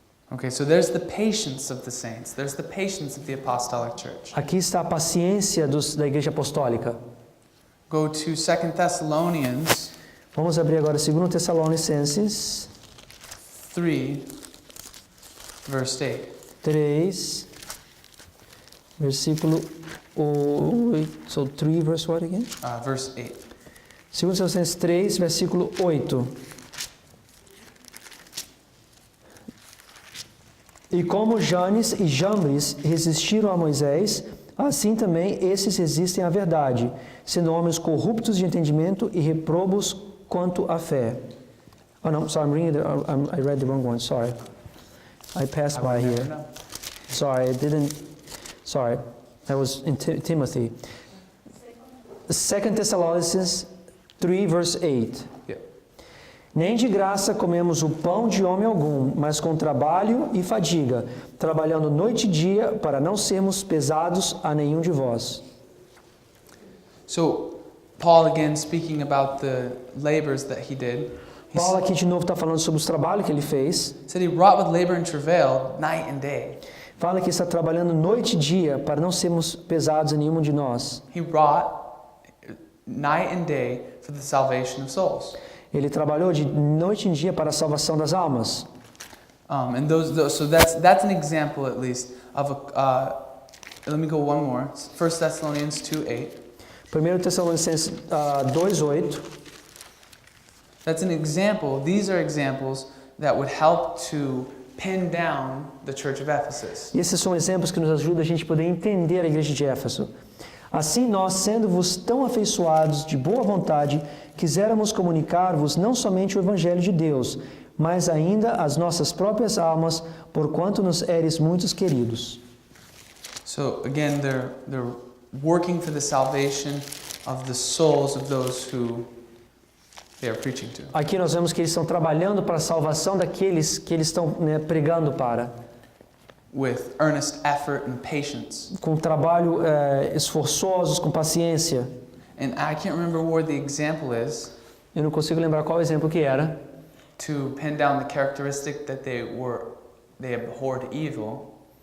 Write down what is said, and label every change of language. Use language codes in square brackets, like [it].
[en] Okay, so there's the patience of the saints. There's the patience of the apostolic church. [pt] Aqui está a paciência da igreja apostólica. [en] Go to 2 Thessalonians [pt] Vamos abrir agora 2 Tessalonicenses [en] 3, verse 8. [pt] 3, versículo 8. [en] So 3 verse what again? Verse 8. [pt] 2 Tessalonicenses 3, versículo 8. E como Janes e Jambres resistiram a Moisés, assim também esses resistem à verdade, sendo homens corruptos de entendimento e reprobos quanto à fé. [en] Oh no, sorry, I read the wrong one, sorry. I passed by here. No. Sorry, sorry, that was in Timothy. 2 Thessalonians 3, verse 8. Yeah. [pt] Nem de graça comemos o pão de homem algum, mas com trabalho e fadiga, trabalhando noite e dia para não sermos pesados a nenhum de vós. [en] So, Paul again speaking about the labors that he did. He [pt] Paulo aqui de novo está falando sobre os trabalhos que ele fez. [en] said he wrought with labor and travail night and day. [pt] Fala que está trabalhando noite e dia para não sermos pesados a nenhum de nós. [en] He wrought night and day for the salvation of souls. [pt] Ele trabalhou de noite em dia para a salvação das almas. [en] And so that's an example at least of a. Let me go one more. 1 Thessalonians 2:8. [pt] 1 Tessalonicenses 2:8. [en] That's an example. These are examples that would help to pin down the church of Ephesus. [pt] E esses são exemplos que nos ajudam a gente poder entender a igreja de Éfeso. Assim nós, sendo-vos tão afeiçoados de boa vontade, quiséramos comunicar-vos não somente o Evangelho de Deus, mas ainda as nossas próprias almas, porquanto nos eres muitos queridos. [en] So again, they're working for the salvation of the souls of those who they are preaching to. [pt] Aqui nós vemos que eles estão trabalhando para a salvação daqueles que eles estão pregando para. [en] With earnest effort and patience. [pt] Com trabalho esforçosos, com paciência. [en] And I can't remember where the example is [pt] Eu não consigo lembrar qual exemplo que era. [en] to pin down the characteristic that they abhorred evil.